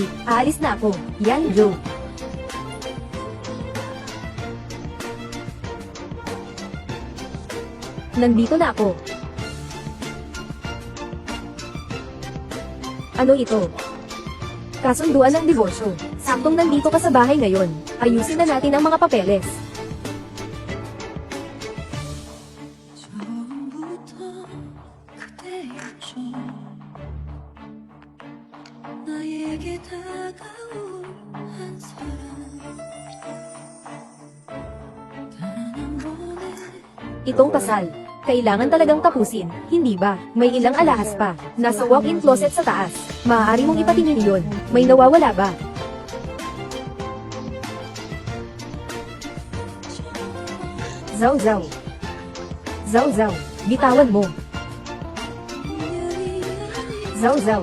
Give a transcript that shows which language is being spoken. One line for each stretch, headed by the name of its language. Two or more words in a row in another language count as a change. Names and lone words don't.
Filipino: Aalis na ako. Yan Joe. Nandito na ako. Ano ito? Kasunduan ng diborsyo. Saktong nandito ka sa bahay ngayon. Ayusin na natin ang mga papeles.
Korean: 처음부터 그대였죠. 나에게 다가올 한 사람. 단 한 번의
Filipino: Itong kasal. Kailangan talagang tapusin, hindi ba? May ilang alahas pa. Nasa walk-in closet sa taas. Maaari mong ipatingin iyon. May nawawala ba? Zhao Zhao. Zhao Zhao. Bitawan mo. Zhao Zhao.